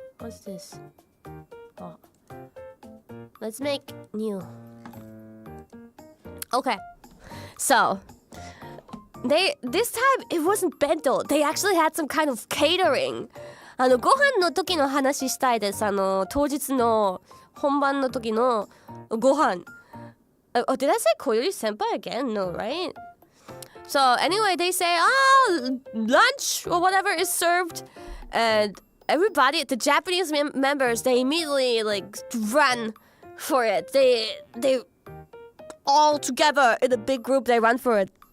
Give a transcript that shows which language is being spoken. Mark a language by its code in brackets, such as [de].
[en] What's this? Oh. Let's make new. Okay. So, this time it wasn't bento. They actually had some kind of catering. [ja] ご飯の時の話したいです。当日の本番の時のご飯。 [en] Oh, did I say Koyori senpai again? No, right? So anyway, they say, lunch or whatever is served, and everybody, the Japanese members, they immediately like run for it. They all together in a big group, they run for it.